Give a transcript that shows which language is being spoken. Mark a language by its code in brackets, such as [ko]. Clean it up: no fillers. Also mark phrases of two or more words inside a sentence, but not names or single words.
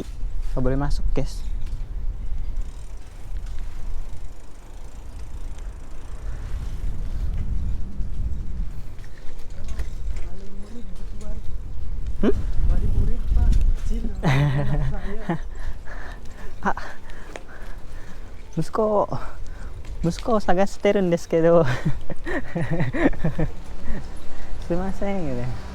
[id] Nggak boleh masuk, guys. Wali murid Pak, kecil. Saya. [ja] 息子を探してるんですけどすいませんね。